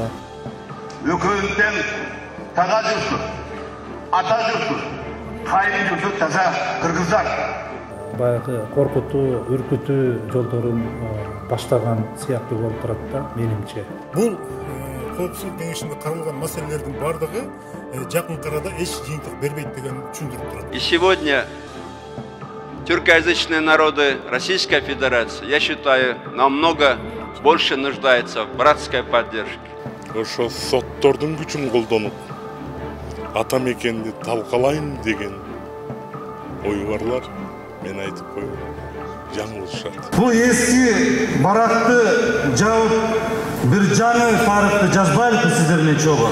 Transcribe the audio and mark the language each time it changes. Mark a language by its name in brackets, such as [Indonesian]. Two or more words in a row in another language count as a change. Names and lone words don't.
[Kyrgyz] Өкмөттөн тага жүрсүн, ата жүрсүн, кайын жүрсүн, таза кыргыздар. Баягы коркутуу, үркүтүү жолдорун баштаган сыяктуу болуп турат да, менимче. Бул коопсуздук кеңешинде каралган маселелердин бардыгы жакынкы арада эч жыйынтык бербейт деген түшүндүрүп турат. [Russian] И сегодня тюркоязычные народы Российской Федерации, я считаю, намного больше нуждаются в братской поддержке. [Kyrgyz] Ошо соттордун күчүн колдонуп, ата мекенди талкалайын деген ой барлар, мен айтып коеюн, жаңылышат. Бул эски баракты жабып, бир жаңы тарыхты жазбайлыкпы сиздер менен чогуу?